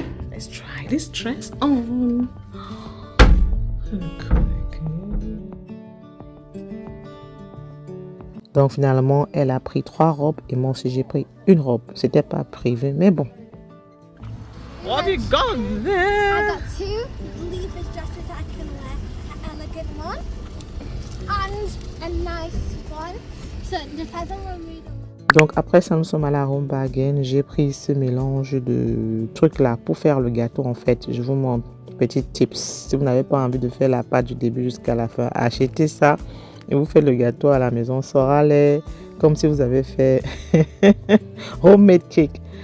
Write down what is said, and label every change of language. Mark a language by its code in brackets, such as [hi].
[en] Let's try this dress on. [fr] Donc finalement, elle a pris 3 robes et moi aussi j'ai pris une robe. C'était pas prévu, mais bon. [en] What you got there? I got 2 leavers dresses that I can wear, an elegant one and a nice one. So it depends on what mood I'm in. [fr] Donc après ça, nous sommes allés à Home Bargain. J'ai pris ce mélange de trucs là pour faire le gâteau en fait. Je vous montre, petit tips. Si vous n'avez pas envie de faire la pâte du début jusqu'à la fin, achetez ça et vous faites le gâteau à la maison. Ça aura l'air comme si vous avez fait homemade cake.